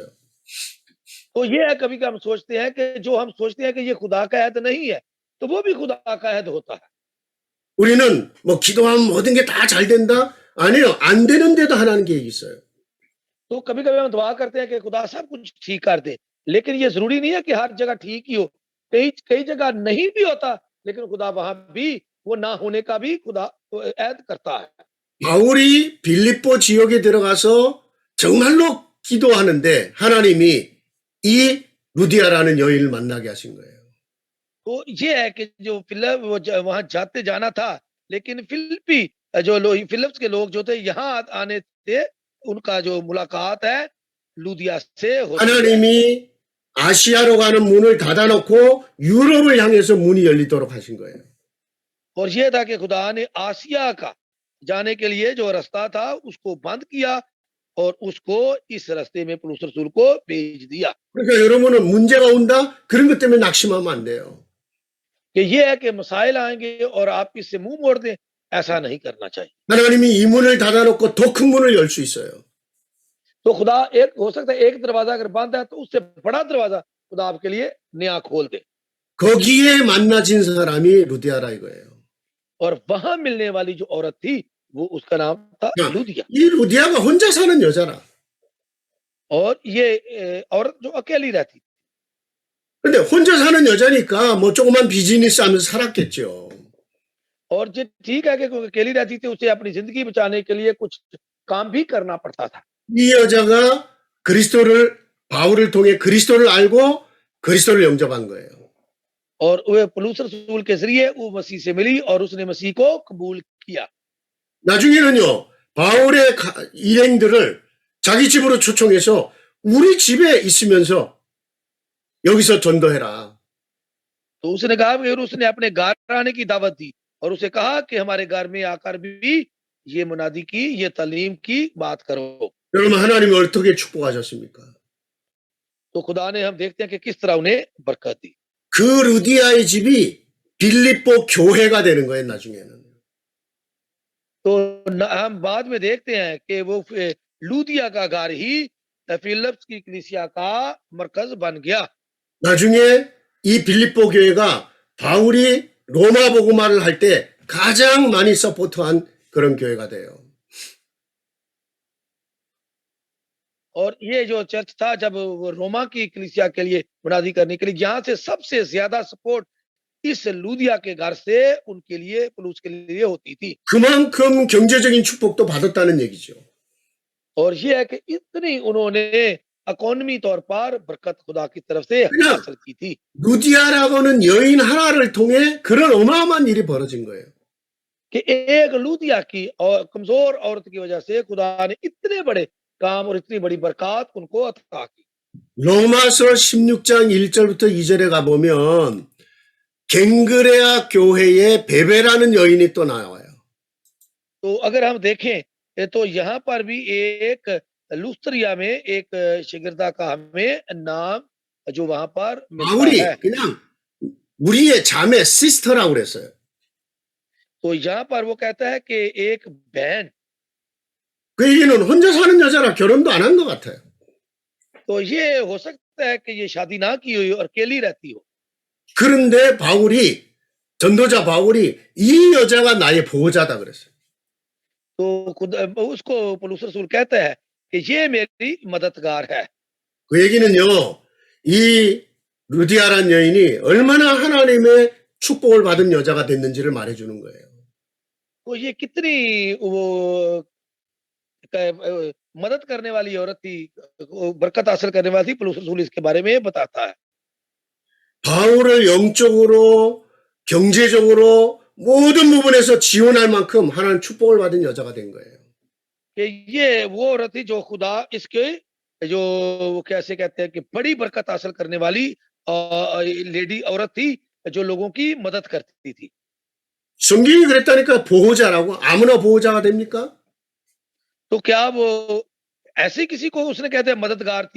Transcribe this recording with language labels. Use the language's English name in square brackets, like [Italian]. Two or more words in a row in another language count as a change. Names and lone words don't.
[Urdu] تو یہ ہے کبھی ہم سوچتے ہیں کہ جو ہم سوچتے ہیں کہ یہ خدا کا عید نہیں ہے، تو وہ بھی خدا کا عید ہوتا ہے. [Korean] 우리는 뭐 기도하면 모든 게 다 잘 된다? 아니요, 안 되는데도 하나님 계획이 있어요. [Urdu] تو کبھی کبھی ہم دعا کرتے ہیں کہ خدا سب کچھ ٹھیک کر دے، لیکن یہ ضروری نہیں ہے کہ ہر جگہ ٹھیک ہی ہو. کئی کئی جگہ نہیں بھی ہوتا، لیکن خدا وہاں بھی وہ نہ ہونے کا بھی خدا عید کرتا ہے. [Korean] 바울이 빌립보 지역에 들어가서 정말로 기도하는데 하나님이 이 루디아라는 여인을 만나게 하신 거예요. [Urdu] تو یہ ہے کہ جو فلپ وہاں جاتے جانا تھا، لیکن فلپی جو فلپس کے لوگ جو تھے یہاں آنے سے ان کا جو ملاقات ہے لدیہ سے ہوتی ہے. [Korean] 하나님이 아시아로 가는 문을 닫아놓고 유럽을 향해서 문이 열리도록 하신 거예요. [Urdu] اور یہ تھا کہ خدا نے آسیہ کا جانے کے لیے جو راستہ تھا اس کو بند کیا اور اس کو اس راستے میں پولس رسول کو بھیج دیا. [Korean] 그러니까 여러분은 문제가 온다? 그런 것 때문에 낙심하면 안 돼요. [Urdu] کہ یہ ہے کہ مسائل آئیں گے اور آپ اس سے منہ موڑ دیں، ایسا نہیں کرنا چاہیے. [Korean] 하나님이 이 문을 닫아놓고 더 큰 문을 열 수 있어요. [Urdu] تو خدا ایک ہو سکتا ہے ایک دروازہ اگر بند ہے تو اس سے بڑا دروازہ خدا آپ کے لیے نیا کھول دے. [Korean] 거기에 만나진 사람이 루디아라 이거예요. [Urdu] اور وہاں ملنے والی جو عورت تھی وہ اس کا نام تھا 야, لدیہ. [Korean] 이 루디아가 혼자 사는 여자라. [Urdu] اور یہ عورت جو اکیلی رہتی, [Korean] 근데 혼자 사는 여자니까 뭐 조그만 비즈니스 하면서 살았겠죠. [Urdu] اور جو ٹھیک ہے کہ اکیلی رہتی تھی، اسے اپنی زندگی بچانے کے لیے کچھ کام بھی کرنا پڑتا تھا. [Korean] 이 여자가 바울을 통해 그리스도를 알고 그리스도를 영접한 거예요. [Urdu] اور وہ پولس رسول کے ذریعے وہ مسیح سے ملی اور اس نے مسیح کو قبول کیا. [Korean] 나중에는요, 바울의 일행들을 자기 집으로 초청해서 우리 집에 있으면서 여기서 전도해라. [Urdu] تو اس نے کہا پھر اس نے اپنے گھر آنے کی دعوت دی اور اسے کہا کہ ہمارے گھر میں آ کر بھی یہ منادی کی، یہ تعلیم کی بات کرو. [Korean] 여러분 하나님이 어떻게 축복하셨습니까? [Urdu] تو خدا نے ہم دیکھتے ہیں کہ کس طرح انہیں برکت دی. [Korean] 그 루디아의 집이 빌립보 교회가 되는 거예요, 나중에는. [Urdu] تو ہم بعد میں دیکھتے ہیں کہ وہ لودیہ کا گھر ہی فلپس کی کلیسیا کا مرکز بن گیا. [Korean] 나중에 이 빌립보 교회가 바울이 로마 복음화를 할 때 가장 많이 서포트한 그런 교회가 돼요. [Urdu] اور یہ جو چرچ تھا جب وہ روما کی کلیسیا کے لیے منادی کرنے کے لیے یہاں سے سب سے زیادہ سپورٹ اس لودیہ کے گھر سے ان کے لیے پولس کے لیے ہوتی تھی. [Korean] 그만큼 경제적인 축복도 받았다는 얘기죠. [Urdu] اور یہ ہے کہ اتنی انہوں نے اکانومی طور پر برکت خدا کی طرف سے [Korean] 그냥 [Urdu] حاصل کی تھی [Korean] 루디아라고는 여인 하나를 통해 그런 어마어마한 일이 벌어진 거예요. [Urdu] کہ ایک لودیہ کی اور کمزور عورت کی وجہ سے خدا نے اتنے بڑے کام اور اتنی بڑی برکت ان کو عطا کی. [Korean] 로마서 16장 1절부터 2절에 가보면 갱그레아 교회에 베베라는 여인이 또 나와요. [Urdu] تو اگر ہم دیکھیں تو یہاں پر بھی ایک لسترہ میں ایک شاگردہ کا ہمیں نام جو وہاں پر ملتا [Korean] 바울이 [Urdu] ہے. [Korean] 그냥 우리의 자매 시스터라고 그랬어요. [Urdu] تو یہاں پر وہ کہتا ہے کہ ایک بہن, [Korean] 그 얘기는 혼자 사는 여자라 결혼도 안 한 것 같아요. [Urdu] تو یہ ہو سکتا ہے کہ یہ شادی نہ کی ہوئی اور اکیلی رہتی ہو. [Korean] 그런데 전도자 바울이 이 여자가 나의 보호자다 그랬어요. [Urdu] تو خود اس کو پولس رسول کہتا ہے کہ یہ میری مددگار ہے. [Korean] 그 얘기는요, 이 루디아란 여인이 얼마나 하나님의 축복을 받은 여자가 됐는지를 말해주는 거예요. [Urdu] تو یہ کتنی وہ مدد کرنے والی عورت تھی، برکت حاصل کرنے والی تھی، پولس رسول اس کے بارے میں بتاتا ہے. [Korean] 바울을 영적으로, 경제적으로 모든 부분에서 지원할 만큼 하나님 축복을 받은 여자가 된 거예요. [Urdu] کہ یہ وہ عورت تھی جو خدا اس کے جو وہ کیسے کہتے ہیں کہ بڑی برکت حاصل کرنے والی لیڈی عورت تھی جو لوگوں کی مدد کرتی تھی. [Korean] 성경이 그랬다니까 보호자라고 아무나 보호자가 됩니까? [Urdu] تو کیا وہ ایسے کسی کو اس نے کہتے ہیں مددگار تھی?